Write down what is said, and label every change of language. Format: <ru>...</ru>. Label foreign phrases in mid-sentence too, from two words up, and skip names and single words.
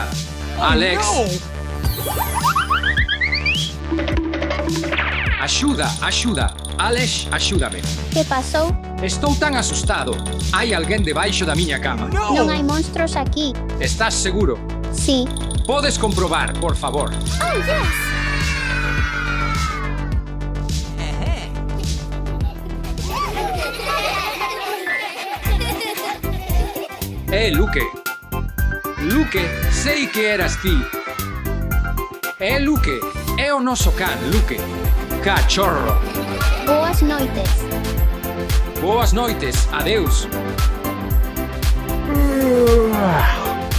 <gl>Alex. Axuda, axuda. Alex, axúdame. Que pasou? Estou tan asustado. Hai alguén debaixo da miña cama. Non hai monstros aquí. Estás seguro? Sí. Podes comprobar, por favor.</gl> <en>Oh, yes.</en> <gl>Luke. Luke, sei que eras ti. Luke, é o noso can, Luke. Cachorro. Boas noites. Boas noites. Adeus.</gl>